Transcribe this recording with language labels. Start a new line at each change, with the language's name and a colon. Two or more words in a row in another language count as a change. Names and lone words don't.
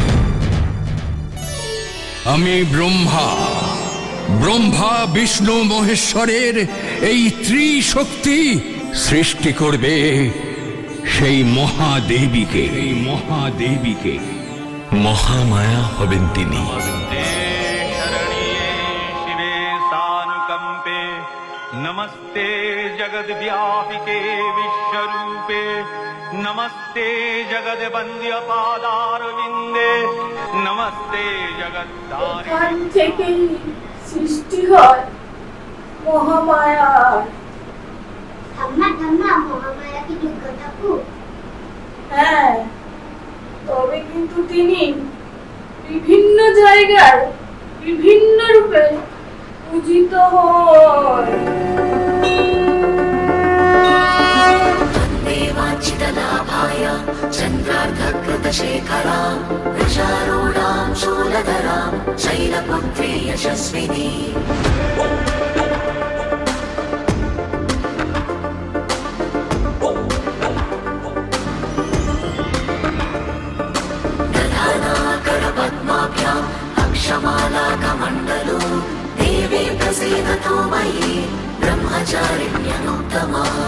Bangla: আমি ব্রহ্মা বিষ্ণু মহেশ্বরের এই ত্রিশক্তি সৃষ্টি করবে সেই মহাদেবীকে। মহামায়া হবেন তিনি।
Sanskrit: नमस्ते जगद व्यापिके विश्वरूपे, नमस्ते जगद वन्द्य पादारविन्दे, नमस्ते जगद्धारिणे।
Bangla: এখান থেকেই সৃষ্টি হয় মহামায়ার। ঠাম্মা মহামায়া কি দুর্গা ঠাকুর? হ্যাঁ, তবে কিন্তু তিনি বিভিন্ন জায়গায় বিভিন্ন রূপে পূজিত হয়।
Sanskrit: देवाञ्चितलाभाय चन्द्रार्धकृतशेखरां वृषारूढां शूलधरां शैलपुत्री यशस्विनी। दधानाकरपद्माभ्याम् अक्षमालाकमण्डलो देवी प्रसीदतु मयि ब्रह्मचारिण्यनुत्तमा।